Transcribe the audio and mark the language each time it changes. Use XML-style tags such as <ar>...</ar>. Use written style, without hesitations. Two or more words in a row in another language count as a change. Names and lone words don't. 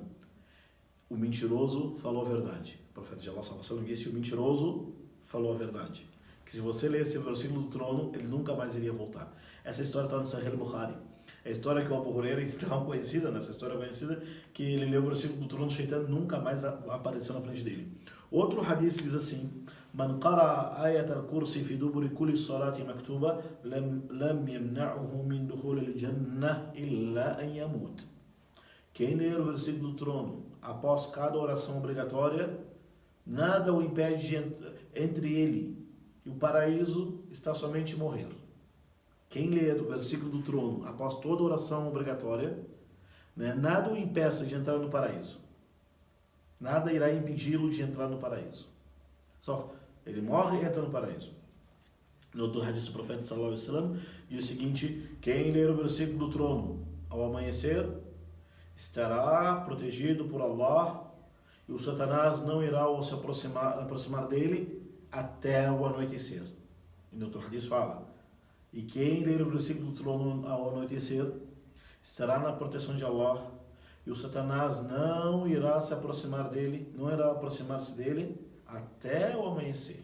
<pt>O mentiroso falou a verdade. O profeta de Allah sallallahu disse, o mentiroso falou a verdade. Que se você lesse o versículo do trono, ele nunca mais iria voltar. Essa história está no Sahih Bukhari. É a história que o Abu Huraira, então conhecida, nessa história conhecida, que ele leu o versículo do trono, o Shaitã nunca mais apareceu na frente dele. Outro hadith diz assim,</pt> <ar>من قرأ آية الكرسي في دبر كل صلاة مكتوبة لم يمنعه من دخول الجنة إلا أن يموت.</ar> <pt>Quem ler o versículo do trono após cada oração obrigatória, nada o impede entre ele e o paraíso está somente morrer. Quem ler o versículo do trono após toda oração obrigatória, né, nada o impeça de entrar no paraíso. Nada irá impedi-lo de entrar no paraíso. Só ele morre e entra no paraíso. No outro hadith do profeta</pt> <ar>صلى الله عليه وسلم</ar> <pt>diz o seguinte: quem ler o versículo do trono ao amanhecer estará protegido por Allah e o Satanás não irá se aproximar dele até o anoitecer. E no outro hadith fala: e quem ler o versículo do trono ao anoitecer estará na proteção de Allah e o Satanás não irá aproximar-se dele até o amanhecer.</pt>